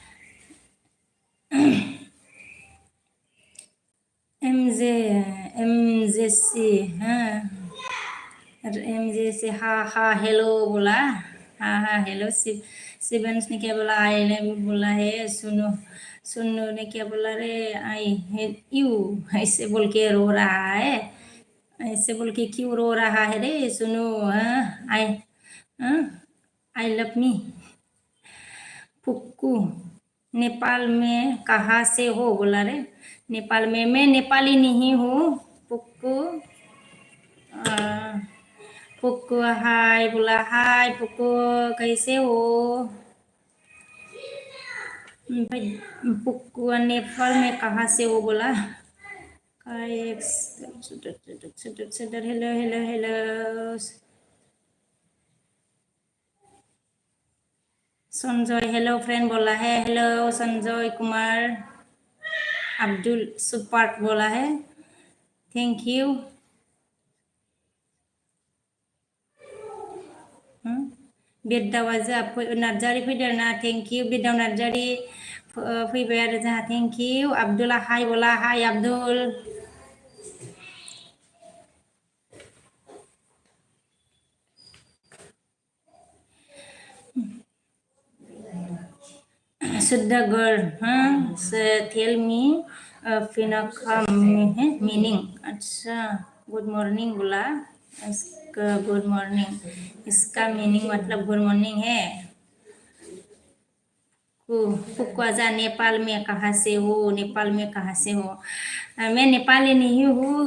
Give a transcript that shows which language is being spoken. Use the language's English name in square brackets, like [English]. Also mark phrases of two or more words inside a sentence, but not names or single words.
[Hindi] एमजे सी एमजे से हाँ हेलो बोला। हाँ हेलो। शिवेंस ने क्या बोला? आई ने बोला है। सुनो ने क्या बोला रे? [English] I hate you [Hindi] ऐसे बोल के रो रहा है। ऐसे बोल के क्यों रो रहा है रे? [English] सुनो I love me. [Hindi] पुक्कू नेपाल में कहाँ से हो बोला रे? नेपाल में मैं नेपाली नहीं हूँ पुक्कू। पुक्कू हाय बोला। हाय पुक्कू कैसे हो? पुक्कू नेपाल में कहाँ से हो बोला। हेलो। संजय [English] hello friend [Hindi] बोला है। हेलो संजय कुमार। अब्दुल सुपार्ट बोला है। [English] thank you. [Bodo] बिरदावा जोंहा नार्जारि फैदों ना। [English] thank you [Bodo] बिरदाव नार्जारि फैबाय आरो जोंहा। [English] thank you. [Hindi] अब्दुला हाय बोला। हाय अब्दुल। [English] Sudagar, tell me Pinaka meaning. [Hindi] अच्छा, [English] good morning [Hindi] बोला। इसका [English] good morning, [Hindi] इसका [English] meaning मतलब good morning [Hindi] है। पुक्वाजा नेपाल में कहाँ से हो? नेपाल में कहाँ से हो? मैं नेपाली नहीं हूँ।